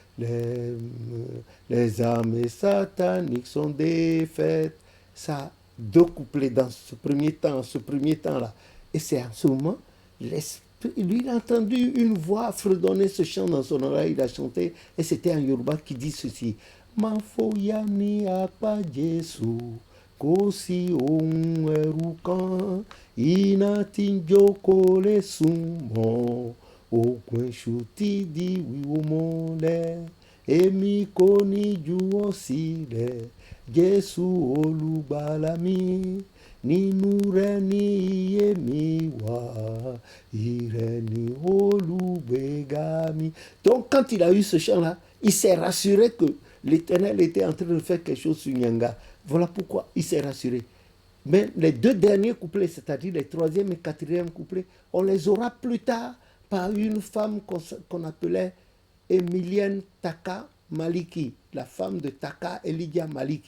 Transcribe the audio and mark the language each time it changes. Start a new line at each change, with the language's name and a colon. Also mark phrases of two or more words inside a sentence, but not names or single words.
French: Les armées sataniques sont défaites. Ça, 2 couplets dans ce premier temps-là. Et c'est en ce moment, lui, il a entendu une voix fredonner ce chant dans son oreille, il a chanté, et c'était un Yoruba qui dit ceci.
Yoruba: Mafoyani apa Jesu, kosi ohun ẹ̀rù kan, iná tí ń jókòó lè sùn mọ́, òkun èṣù tí di wíwó mọ́lẹ̀, èmi kò ní juwọ́ sílẹ̀, Jésù olùgbàlà mi. Nínú rẹ̀ ni iye mi wà, ìrẹ̀ ni olùgbéga mi.
French: Donc quand il a eu ce chant-là, il s'est rassuré que l'Éternel était en train de faire quelque chose sur Nyanga. Voilà pourquoi il s'est rassuré. Mais les 2 derniers couplets, c'est-à-dire les 3e et 4e couplets, on les aura plus tard par une femme qu'on appelait Emilienne Taka Maliki, la femme de Taka Elidia Maliki.